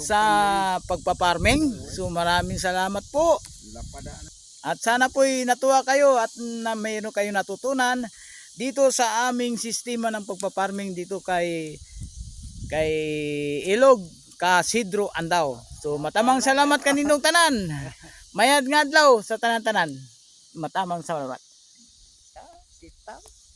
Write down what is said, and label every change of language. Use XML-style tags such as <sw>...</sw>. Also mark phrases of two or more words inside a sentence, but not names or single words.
<tl>sa pagpa-farming. So maraming salamat po. At sana po'y natuwa kayo at na mayroon kayo natutunan dito sa aming sistema ng pagpa-farming dito kay Ilog Kasidro Andaw.</tl> <krj>So matamang salamat kaninong tanan. Mayad nga adlaw sa tanan-tanan. Matamang salamat. Sistem.</krj>